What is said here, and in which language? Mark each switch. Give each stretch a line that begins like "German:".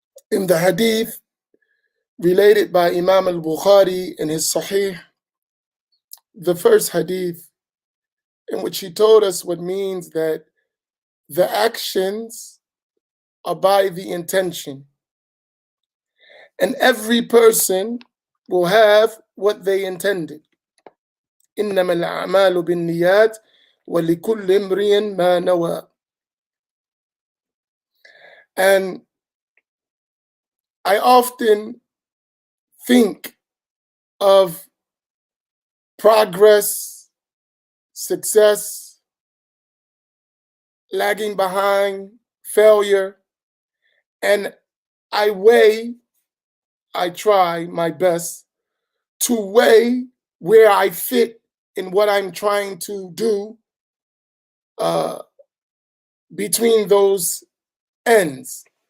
English: in the hadith related by Imam al-Bukhari in his Sahih, the first hadith in which he told us what means that the actions are by the intention, and every person will have what they intended.
Arabic: إنما الأعمال بالنيات ولكل امرئ ما نوى.
English: And I often think of progress, success, lagging behind, failure, and I try my best to weigh where I fit in what I'm trying to do between those ends.